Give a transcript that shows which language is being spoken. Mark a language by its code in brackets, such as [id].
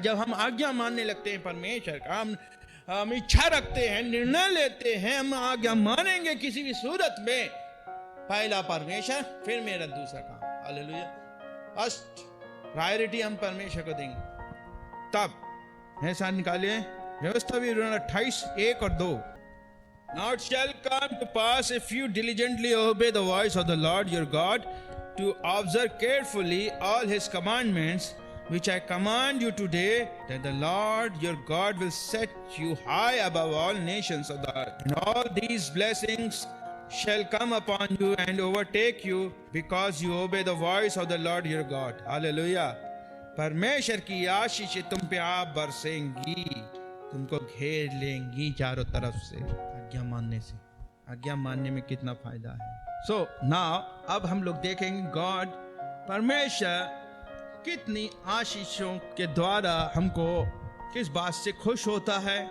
[hi] जब हम आज्ञा मानने लगते हैं परमेश्वर का, हम इच्छा रखते हैं, निर्णय लेते हैं, हम आज्ञा मानेंगे किसी भी सूरत में, पहला परमेश्वर, फिर मेरा दूसरा काम। हालेलुया। फर्स्ट प्रायोरिटी हम परमेश्वर को देंगे। तब ऐसा निकालिए व्यवस्था भी 28 1 और 2। [en] Now it shall come to pass, if you diligently obey the voice of the Lord your God, to observe carefully all his commandments which I command you today, that the Lord your God will set you high above all nations of the earth. And all these blessings shall come upon you and overtake you, because you obey the voice of the Lord your God. Hallelujah. [hi] परमेश्वर की आशीष तुम पे आप बरसेंगी, तुमको घेर लेंगी चारों तरफ से, आज्ञा मानने से। आज्ञा मानने में कितना फायदा है। सो नाउ अब हम लोग देखेंगे गॉड, परमेश्वर कितनी आशीषों के द्वारा हमको किस बात से खुश होता है।